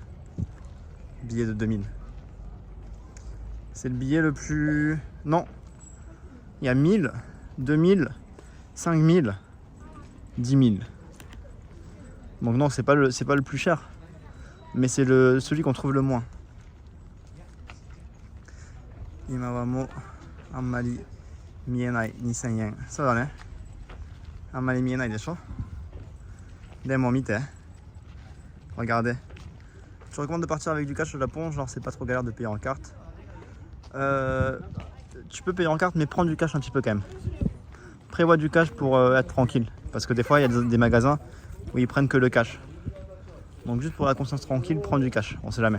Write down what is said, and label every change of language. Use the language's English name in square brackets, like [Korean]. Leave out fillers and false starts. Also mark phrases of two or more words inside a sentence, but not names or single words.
[French] Billet de 2000. C'est le billet le plus... Non. Il y a 1000, 2000, 5000, 10 000. Donc non, c'est pas le plus cher. Mais c'est celui qu'on trouve le moins. [Japanese] 今はもうあんまり見えない2000円。そうだね。あんまり見えないでしょ。でも見て。Regardez. [French] Je recommande de partir avec du cash au Japon, genre c'est pas trop galère de payer en carte. Tu peux payer en carte mais prends du cash un petit peu quand même. Prévois du cash pour être tranquille. Parce que des fois il y a des magasins où ils prennent que le cash. Donc juste pour la conscience tranquille, prends du cash, on sait jamais.